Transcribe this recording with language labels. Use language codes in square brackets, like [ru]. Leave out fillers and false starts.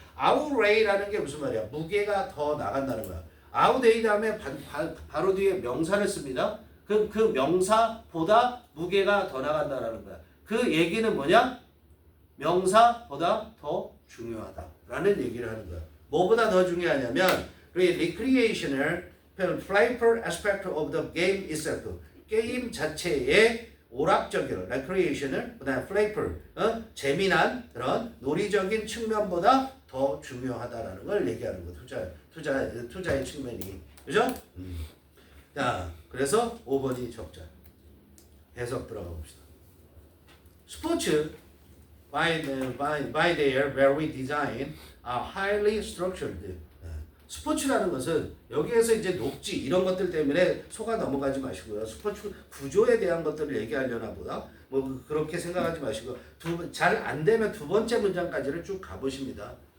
[ko] Outray라는 게 무슨 말이야? 무게가 더 나간다는 거야. Outweigh 다음에 바로 뒤에 명사를 씁니다. 그 명사보다 무게가 더 나간다라는 거야. 그 얘기는 뭐냐? 명사보다 더 중요하다라는 얘기를 하는 거야. 뭐보다 더 중요하냐면 [en] recreational, playful aspect of the game itself. [ko] 게임 자체의 오락적인 recreational, 그다음에 playful, 재미난 그런 놀이적인 측면보다 더 중요하다라는 걸 얘기하는 거. 투자의 측면이. 그죠? 자, 그래서 5번이 적자. 해석 들어가 봅시다. [en] 스포츠 by their very design are highly structured. [ko] 스포츠라는 것은 여기에서 이제 녹지 이런 것들 때문에 속아 넘어가지 마시고요. 스포츠 구조에 대한 것들을 얘기하려나 보다. 뭐 그렇게 생각하지 마시고 잘 안 되면 두 번째 문장까지를 쭉 가보십니다.